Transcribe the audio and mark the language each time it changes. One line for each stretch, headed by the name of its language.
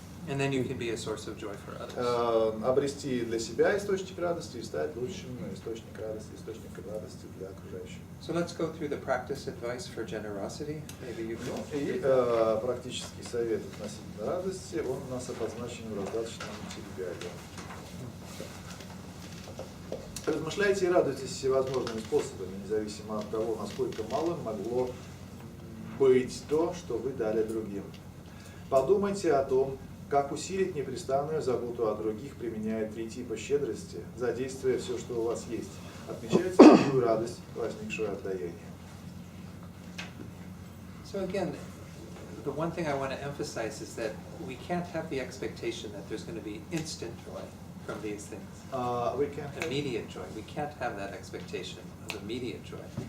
English: And then you can be a source of joy for others.
Russian: Обрести для себя источник радости и стать лучшим источником радости для окружающих.
English: So let's go through the practice advice for generosity. Maybe you can.
Russian: И практический совет относительно радости, он у нас обозначен в раздаточном материале. Размышляйте и радуйтесь всевозможными способами, независимо от того, насколько малым могло быть то, что вы дали другим. Подумайте о том, как усилить непрестанную заботу о других, применяя 3 типа щедрости, задействуя все, что у вас есть. Отмечайте любую радость, возникшую от даяния.
English: So again, the one thing I want to emphasize is that we can't have the expectation that there's going to be instant joy from these things. We can have Immediate joy. We can't have that expectation of immediate joy.